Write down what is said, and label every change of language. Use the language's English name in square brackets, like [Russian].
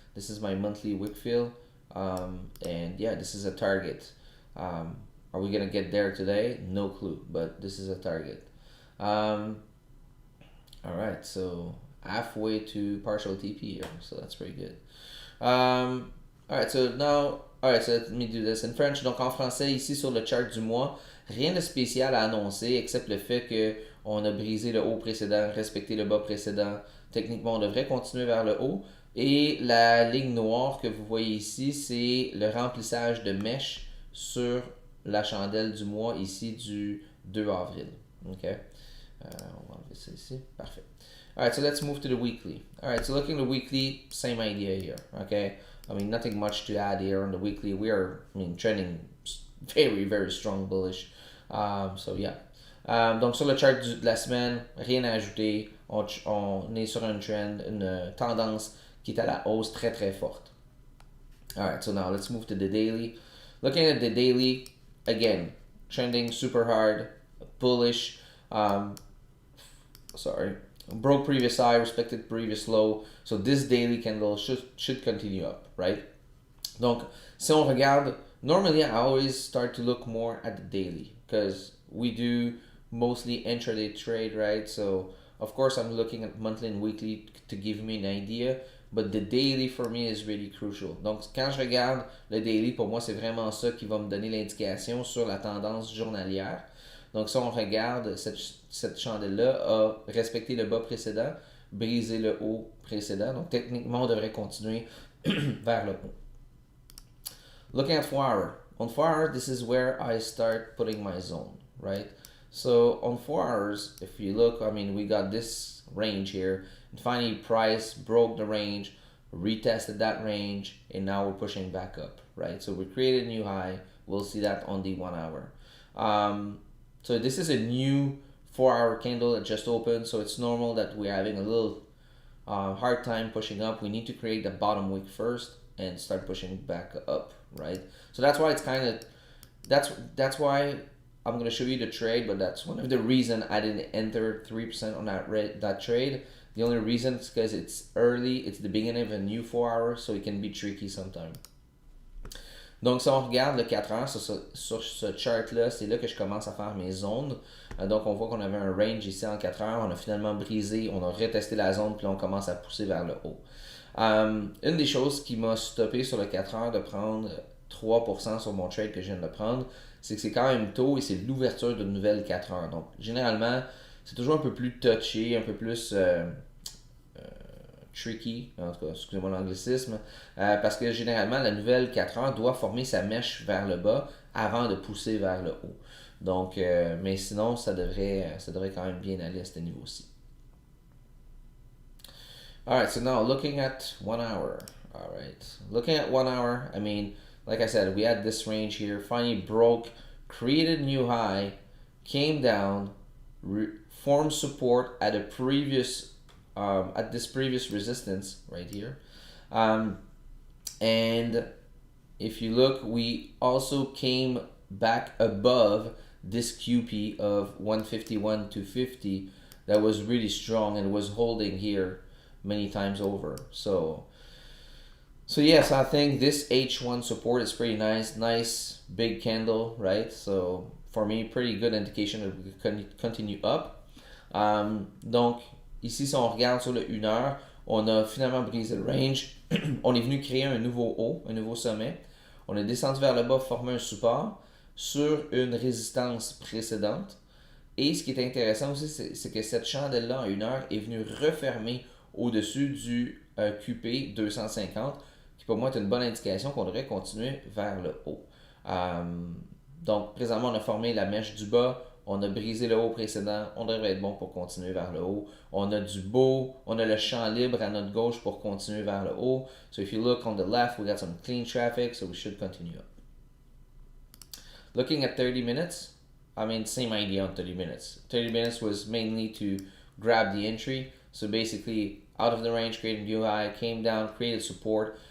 [English] This is my monthly wick fill. And yeah, this is a target. Are we gonna get there today? No clue, but this is a target. All right, so halfway to partial TP here, so that's pretty good. All right, so now, all right, so let me do this in French. [French] Donc en français, ici sur le chart du mois, rien de spécial à annoncer, except le fait que on a brisé le haut précédent, respecté le bas précédent. Techniquement, on devrait continuer vers le haut. Et la ligne noire que vous voyez ici, c'est le remplissage de mèche sur la chandelle du mois ici du 2 avril. OK? On va enlever ça ici. Parfait. [English] Alright, so let's move to the weekly. Alright, so looking at the weekly, same idea here. Okay? I mean, nothing much to add here on the weekly. We are, trending very, very strong bullish. So yeah. [French] Donc sur le chart de la semaine, rien à ajouter. On est sur un trend, une tendance qui est à la hausse très très forte. [English] Alright, so now let's move to the daily. Looking at the daily, again, trending super hard, bullish. Broke previous high, respected previous low. So this daily candle should continue up, right? [French] Donc, si on regarde, [English] normally I always start to look more at the daily because we do mostly intraday trade, right? So, of course, I'm looking at monthly and weekly to give me an idea, but the daily for me is really crucial. [French] Donc, quand je regarde le daily, pour moi, c'est vraiment ça qui va me donner l'indication sur la tendance journalière. Donc, si on regarde, cette chandelle-là a respecté le bas précédent, brisé le haut précédent. Donc, techniquement, on devrait continuer vers le haut. [English] Looking at 4 hour. On 4 hour, this is where I start putting my zone, right? So on 4 hours, if you look, I mean, we got this range here, and finally price broke the range, retested that range, and now we're pushing back up, right? So we created a new high. We'll see that on the 1 hour. So this is a new 4 hour candle that just opened, so it's normal that we're having a little hard time pushing up. We need to create the bottom wick first and start pushing back up, right? So that's why it's kind of that's why I'm gonna show you the trade, but that's one of the reason I didn't enter 3% on that trade. The only reason is because it's early, it's the beginning of a new 4 hour, so it can be tricky sometimes. [French] Donc, si on regarde le 4 heures sur ce chart-là, c'est là que je commence à faire mes zones. Donc, on voit qu'on avait un range ici en 4 heures. On a finalement brisé, on a retesté la zone, puis là, on commence à pousser vers le haut. Une des choses qui m'a stoppé sur le 4 heures de prendre 3% sur mon trade que je viens de prendre, c'est que c'est quand même tôt et c'est l'ouverture d'une nouvelle 4 heures. Donc, généralement, c'est toujours un peu plus touché, un peu plus tricky, en tout cas, excusez-moi l'anglicisme, parce que généralement, la nouvelle 4 heures doit former sa mèche vers le bas avant de pousser vers le haut. Donc, mais sinon, ça devrait quand même bien aller à ce niveau-ci. [English] Alright, so now looking at 1 hour. Alright, looking at 1 hour, I mean, like I said, we had this range here, finally broke, created a new high, came down, formed support at a previous at this previous resistance right here. And if you look, we also came back above this QP of 151 to 50 that was really strong and was holding here many times over. So yes, I think this H1 support is pretty nice. Nice big candle, right? So for me, pretty good indication that we can continue up. [French] Donc ici, si on regarde sur le 1 heure, on a finalement brisé le range. On est venu créer un nouveau haut, un nouveau sommet. On est descendu vers le bas, formé un support sur une résistance précédente. Et ce qui est intéressant aussi, c'est que cette chandelle-là, en 1 heure, est venue refermer au-dessus du QP 250, qui pour moi est une bonne indication qu'on devrait continuer vers le haut. Donc, présentement, on a formé la mèche du bas. On a brisé le haut précédent, on devrait être bon pour continuer vers le haut. On a du beau, on a le champ libre à notre gauche pour continuer vers le haut. [English] So if you look on the left, we got some clean traffic, so we should continue up. Looking at 30 minutes, I mean, same idea on 30 minutes. 30 minutes was mainly to grab the entry. So basically, out of the range, created new high, came down, created support.